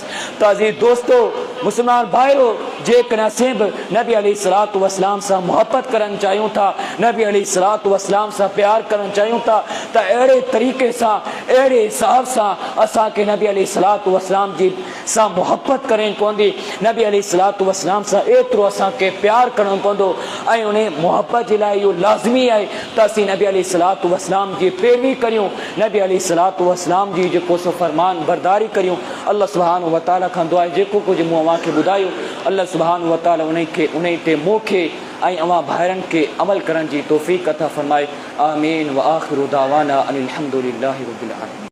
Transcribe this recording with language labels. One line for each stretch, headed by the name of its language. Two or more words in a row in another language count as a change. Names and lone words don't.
Sindhi: त अज़ीज़ दोस्तो, मुस्लमान भाइयो, जेकॾहिं असीं बि नबी
Arabic: عليه الصلاة والسلام
Sindhi: सां मुहबत करणु चाहियूं था, नबी
Arabic: عليه الصلاة والسلام
Sindhi: सां प्यार करणु चाहियूं था, त अहिड़े तरीक़े सां, अहिड़े हिसाब सां असांखे नबी
Arabic: عليه الصلاة والسلام
Sindhi: जी सां मुहबत करणी पवंदी। नबी
Arabic: عليه الصلاة والسلام
Sindhi: सां एतिरो असांखे प्यार करणो पवंदो ऐं उन मुहबत जे लाइ इहो लाज़मी आहे त असीं नबी
Arabic: عليه الصلاة والسلام
Sindhi: जी पैरवी करियूं, नबी
Arabic: عليه الصلاة والسلام
Sindhi: जी जेको सो फरमान बरदारी करियूं।
Arabic: الله سبحانه وتعالى
Sindhi: खां दुआ आहे जेको कुझु मूं अव्हांखे ॿुधायो,
Arabic: الله سبحانه وتعالى
Sindhi: उन ते मूंखे ऐं अव्हां भाइरनि खे अमल करण जी तौफ़ीक़ अता फ़रमाए।
Arabic: آمين وآخر دعوانا أن الحمد لله رب العالمين.